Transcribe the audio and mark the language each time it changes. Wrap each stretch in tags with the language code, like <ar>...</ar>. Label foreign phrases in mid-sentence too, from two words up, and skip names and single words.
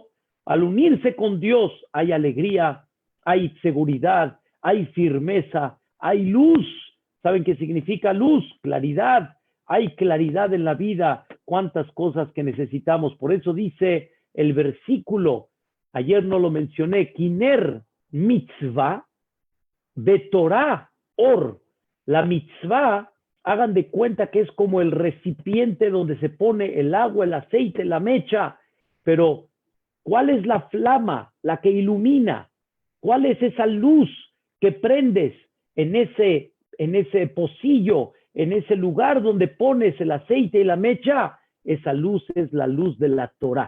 <es>Al unirse con Dios hay alegría, hay seguridad, hay firmeza, hay luz. ¿Saben qué significa luz? Claridad. Hay claridad en la vida. Cuántas cosas que necesitamos. Por eso dice el versículo, ayer no lo mencioné,</es> <he>כי נר מצוה ותורה אור.</he> <es>La mitzvah, hagan de cuenta que es como el recipiente donde se pone el agua, el aceite, la mecha. Pero, ¿cuál es la flama, la que ilumina? ¿Cuál es esa luz que prendes en ese pocillo, en ese lugar donde pones el aceite y la mecha, esa luz es la luz de la Torah.</es>